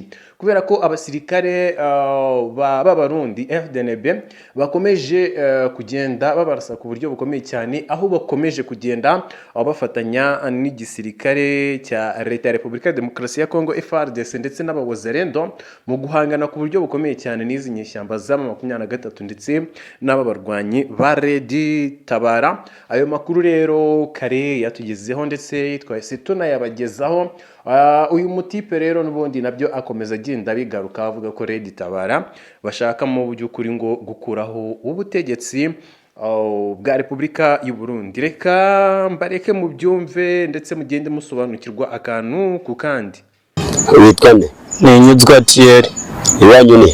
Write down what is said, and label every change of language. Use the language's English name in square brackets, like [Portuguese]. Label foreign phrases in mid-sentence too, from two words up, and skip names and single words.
[Kinyarwanda] Kubera ko abasirikare b'abarundi FDNB bakomeje kugenda babarasa ku buryo bukomeye cyane, aho bakomeje kugenda bafatanya n'igisirikare cya Leta ya Repubulika ya Demokarasi ya Kongo FARDC, ndetse n'abawazarendo mu guhangana ku buryo bukomeye cyane n'izi nyeshyamba za 23 ndetse n'ababarwanyi ba Red Tabara. Ayo makuru rero kare yatugezeho, ndetse twahise tunayabagezaho. Uyu mutipe rero n'ubundi nabyo akomeza agenda bigaruka, avuga ko Red Tabara bashaka mu by'ukuri ngo gukuraho ubutegetsi bwa Repubulika y'u Burundi. Reka mbareke mu byumve, ndetse mugende musobanukirwa akantu ku kandi. witwane Ni Nyuzwa Thierry. iwanyu ni